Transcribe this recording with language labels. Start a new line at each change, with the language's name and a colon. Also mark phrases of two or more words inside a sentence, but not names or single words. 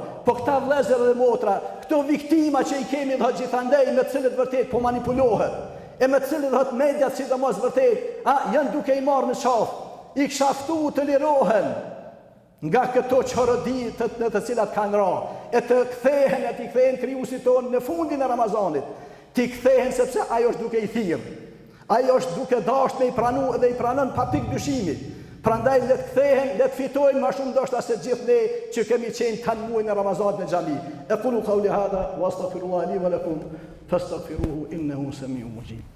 Albanian: Po këta vëllezër dhe motra, këto viktima që i kemi gjithandej, me të cilët vërtet po manipulohet, e me të cilët hëtë mediat sidomos vërtet, janë duke i marrë në qafë, i kshaftu të lirohen nga këto çorodi në të cilat kanë ra, e të kthehen, e të kthehen krijuesit tonë në fundin e Ramazanit. Ti kthehen sepse ajo është duke i thirrë. Ajo është duke dashur me i pranu dhe i pranon pa pikë dyshimi. Prandaj le të kthehen, le të fitojnë më shumë ndoshta se gjithë ne që kemi qenë tanë muajin e Ramazanit në xhami.
Arabic: أقول قولي هذا وأستغفر الله لي ولكم فاستغفروه إنه سميع مجيب.